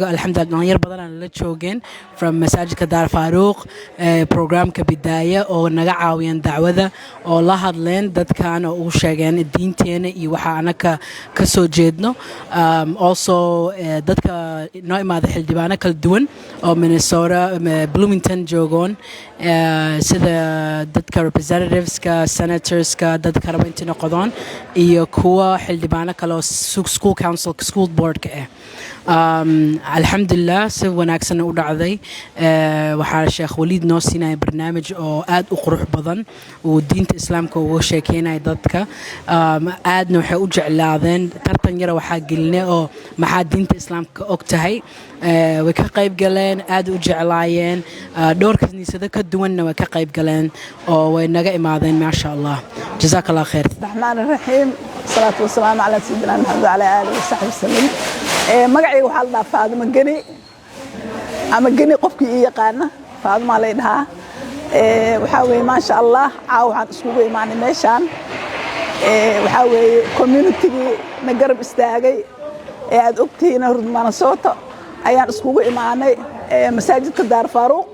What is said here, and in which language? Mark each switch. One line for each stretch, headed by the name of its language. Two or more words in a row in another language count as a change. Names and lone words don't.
Somali: alxamdulillah dhalinyar badan aan la joogeen from masaajidka Daar Faaruq programka bidaaya oo naga caawiyeen dacwada oo la hadleen dadkan oo u sheegeen diinteena iyo waxa anaka ka soo jeedno. also dadka noo imaada xildhibaano kala duwan oo Minnesota Bloomington joogoon sida dadka representativeska senatorska dadka raba intii noqdaan iyo kuwa xildhibaano kale oo
English: school council school board
Somali: ka alxamdulillah si wanaagsan u dhacday. waxaa sheekh waliid noo siinaya barnaamij oo aad u qurux badan oo diinta islaamka uga sheekeynaya dadka. aadna waxay u jeclaadeen tartan yara waxaa gelinay oo maxaa diinta islaamka og tahay. way ka qayb galeen aad u jeclaayeen dhowr kaniisado ka duwanna way ka qayb galeen oo way naga imaadeen
Arabic: ما شاء الله. جزاك الله خير. الرحمن الرحيم والصلاة والسلام على سيدنا محمد وعلى آله وصحبه وسلم.
Somali: magacayga waxaa la dhahaa Faadimo Geni ama Geni qofkii ii yaqaana Faadimo la dhahaa. waxaa weeye
Arabic: ما شاء الله
Somali: caaw waxaan iskugu imaanay meeshaan. waxaa weeye community-gii na garab istaagay ee aad ogtihiin Minnesota ayaan iskugu imaanay masaajidka Daar Faaruq.